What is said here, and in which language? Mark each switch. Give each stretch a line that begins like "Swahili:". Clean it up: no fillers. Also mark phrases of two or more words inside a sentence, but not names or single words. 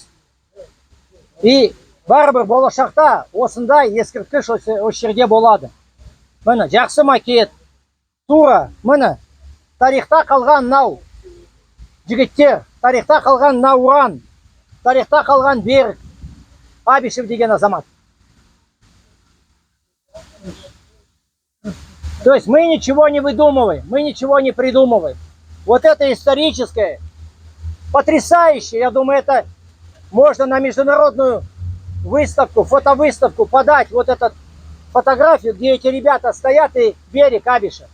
Kazakh: И барыбір болашақта осындай ескерткіш осы жерде болады. Міне, жақсы макет. Тура, міне, тарихта қалған мынау жігіттер, тарихта қалған Науран, тарихта қалған Берік Абишев деген азамат.
Russian: То есть мы ничего не выдумываем, мы ничего не придумываем. Вот это историческое, потрясающее, я думаю, это можно на международную выставку, фотовыставку подать, вот эту фотографию, где эти ребята стоят и Берик Абишев.